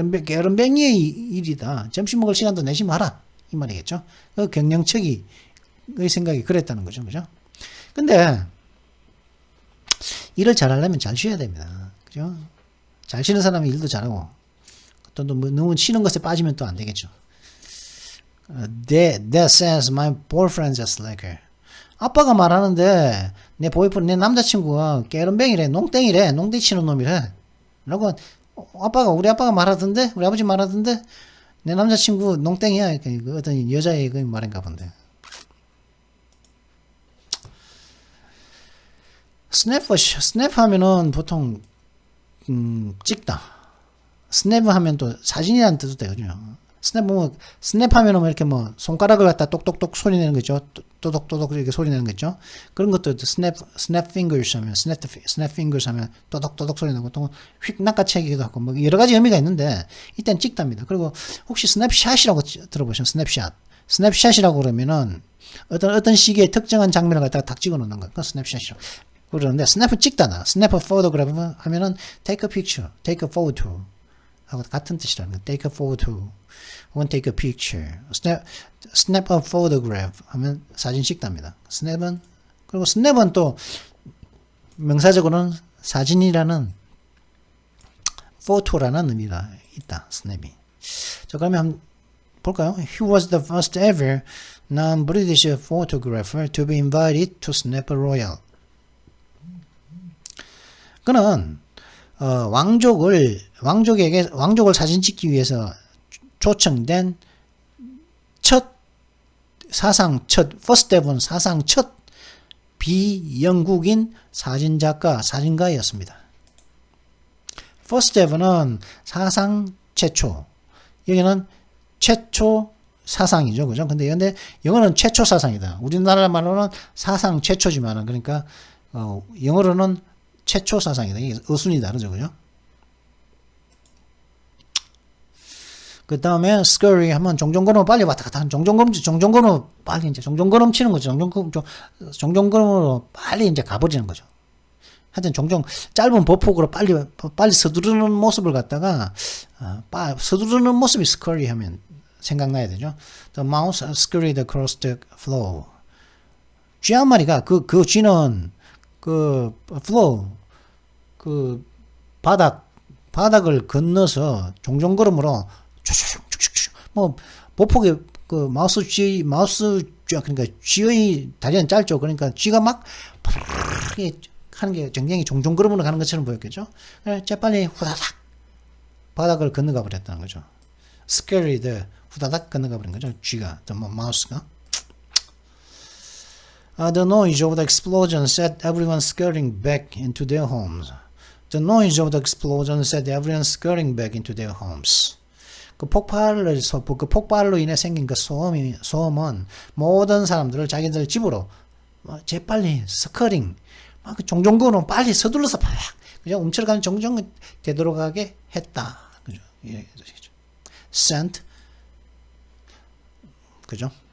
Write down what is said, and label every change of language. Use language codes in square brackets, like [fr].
[ko] 게으름뱅이의 일이다. 점심 먹을 시간도 내지 마라. 이 말이겠죠. 그 경영측의 생각이 그랬다는 거죠. 그죠? 근데 일을 잘하려면 잘 쉬어야 됩니다. 그죠? 잘 쉬는 사람이 일도 잘하고 또 너무 쉬는 것에 빠지면 또 안 되겠죠. [en] That says my boyfriend's a slacker. [ko] 아빠가 말하는데 내 남자친구가 게으름뱅이래, 농땡이래, 농땡이 치는 놈이래. 라고 우리 아빠가 말하던데, 우리 아버지 말하던데 내 남자친구 농땡이야. 그 어떤 여자의 그 말인가 본데. 스냅 하면은 보통 찍다. 스냅 하면 또 사진이라는 뜻도 되거든요. 스냅 하면은 뭐 이렇게 뭐 손가락을 갖다 똑똑똑 소리 내는 거죠. 또독또독 이렇게 소리 내는 거죠. 그런 것도 스냅 fingers 하면 스냅 fingers 하면 또독또독 소리 나고 또 휙 낚아채기도 하고 뭐 여러 가지 의미가 있는데 일단 찍답니다. 그리고 혹시 스냅샷이라고 들어보시면 스냅샷이라고 그러면은 어떤 시기에 특정한 장면을 갖다가 딱 찍어 놓는 거. 그 스냅샷이라고 그러는데 스냅을 찍다나 스냅 photograph 하면은 [en] take a picture, take a photo [ko] 하고 같은 뜻이라는 거. [en] take a photo 혹은 take a picture. snap a photograph [ko] 하면 사진 찍답니다. 그리고 스냅은 또 명사적으로는 사진이라는 photo라는 의미가 있다. 스냅이. 자, 그러면 한번 볼까요? [en] He was the first ever non-British photographer to be invited to snap a royal. [ko] 그는 왕족을 사진 찍기 위해서 초청된 [en] first ever [ko] 사상 첫 비영국인 사진가였습니다. [en] first ever [ko] 는 사상 최초. 여기는 최초 사상이죠. 그죠? 근데 영어는 최초 사상이다. 우리나라 말로는 사상 최초지만은, 그러니까, 영어로는 최초 사상이다. 이게 어순이 다르죠. 그죠? 그 다음에 scurry 하면 종종걸음 빨리 왔다 갔다 하는 종종걸음 빨리 이제 종종걸음 치는 거죠. 종종걸음으로 빨리 이제 가버리는 거죠. 하여튼 종종 짧은 보폭으로 빨리 서두르는 모습을 갖다가 서두르는 모습이 scurry 하면 생각나야 되죠. [en] The mouse scurried across the floor. [ko] 쥐 한 마리가 그 쥐는 그 floor 그 바닥을 건너서 종종걸음으로 뭐 보폭에 그 마우스 쥐 그러니까 쥐의 다리는 짧죠. 그러니까 쥐가 막 하는 게 굉장히 종종걸음으로 가는 것처럼 보였겠죠. 재빨리 후다닥 바닥을 건너가 버렸다는 거죠. scurried 후다닥 건너가 버린 거죠. 쥐가 마우스가. [en] The noise of the explosion set everyone scurrying back into their homes. The noise of the explosion set everyone scurrying back into their homes. [ko] 그 폭발로 인해 생긴 그 소음은 모든 사람들을 자기들 집으로 재빨리 스커링 막 종종걸음 빨리 서둘러서 그냥 움츠러가는 종종 되돌아가게 했다. 그죠? 예, sent 그죠?